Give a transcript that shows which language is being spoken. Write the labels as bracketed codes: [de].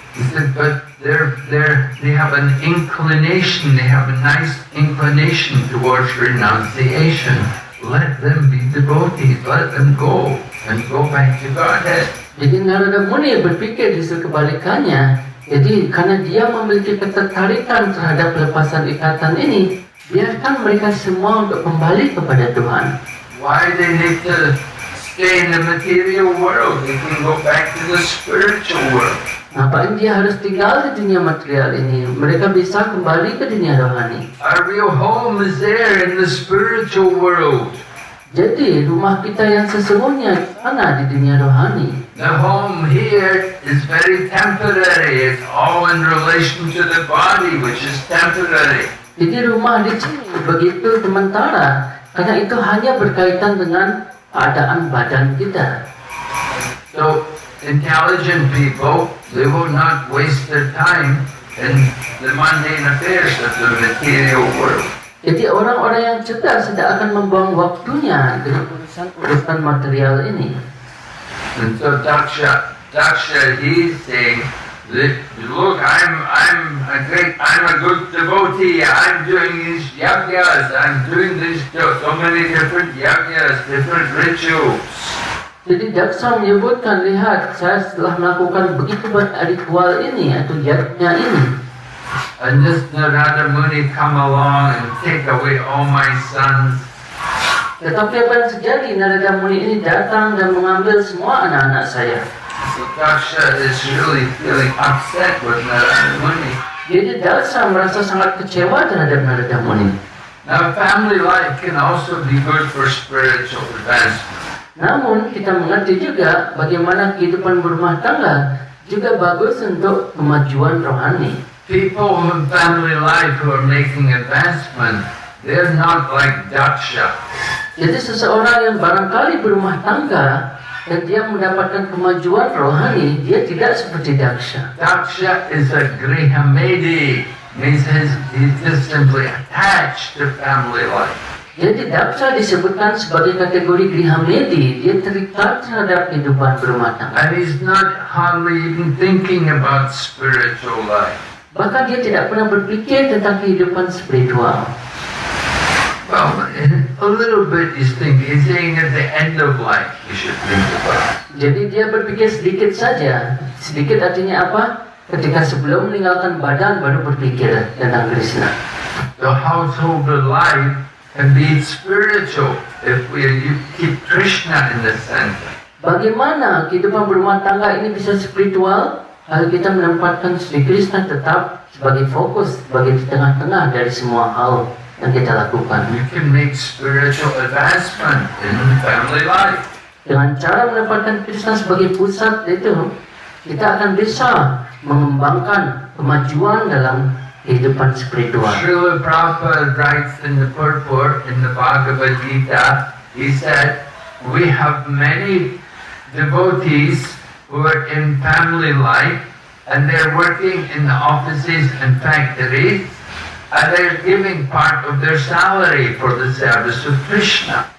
[en] He said, but they have an inclination, they have a nice inclination towards renunciation. Let them be devotees, let them go and go back to Godhead. [id] Jadi Narada Muni berpikir justru kebalikannya. Jadi karena dia memiliki ketertarikan terhadap pelepasan ikatan ini, biarkan mereka semua untuk kembali kepada Tuhan. [en] Why they need to stay in the material world? They can go back to the spiritual world. [id] Ngapain dia harus tinggal di dunia material ini? Mereka bisa kembali ke dunia rohani. [en] Our real home is there in the spiritual world. [id] Jadi rumah kita yang sesungguhnya sana di dunia rohani. [en] The home here is very temporary. It's all in relation to the body, which is temporary. [id] Jadi rumah di sini begitu sementara, karena itu hanya berkaitan dengan keadaan badan kita. [en] So intelligent people, they will not waste their time in the mundane affairs of the material world. [id] Jadi orang-orang yang cerdas tidak akan membuang waktunya dengan urusan material ini. [en] And so Daksha, he's saying, look, I'm a good devotee. I'm doing these yajnas. I'm doing these so many different yajnas, different rituals. [id] Jadi Daksha menyebutkan, lihat, saya setelah melakukan begitu banyak ritual ini atau yajna ini. [en] And this Narada Muni come along and take away all my sons. [id] Tetapi apa yang terjadi? Narada Muni ini datang dan mengambil semua anak-anak saya. [en] So Daksha is really feeling upset with Narada Muni. [id] Jadi Daksha merasa sangat kecewa terhadap Narada Muni. [en] Now family life can also be good for spiritual advancement. [id] Namun kita mengerti juga bagaimana kehidupan berumah tangga juga bagus untuk kemajuan rohani. [en] People in family life who are making advancement, they're not like Daksha. [id] Jadi seseorang yang barangkali berumah tangga dan dia mendapatkan kemajuan rohani, dia tidak seperti Daksha. [en] Daksha is a Grihamedi, means he's just simply attached to family life. [id] Jadi Daksha disebutkan sebagai kategori Grihamedi, dia terikat terhadap kehidupan berumah tangga. [en] And he's not hardly even thinking about spiritual life. [id] Bahkan dia tidak pernah berpikir tentang kehidupan spiritual. [en] Well, a little bit he's saying at the end of life you should think about it. [id] Jadi dia berpikir sedikit saja. Sedikit artinya apa? Ketika sebelum meninggalkan badan baru berpikir tentang Krishna. [en] The household life can be spiritual if you keep Krishna in the center. [id] Bagaimana kehidupan berumah tangga ini bisa spiritual? Kalau kita menempatkan Sri Krishna tetap sebagai fokus, sebagai di tengah-tengah dari semua hal yang kita lakukan. [en] You can make spiritual advancement in family life. [id] Dengan cara menempatkan Krishna sebagai pusat itu, kita akan bisa mengembangkan kemajuan dalam kehidupan spiritual. [en] Srila Prabhupada writes in the purport in the Bhagavad Gita, he said, we have many devotees who are in family life and they're working in the offices and factories, and they're giving part of their salary for the service of Krishna.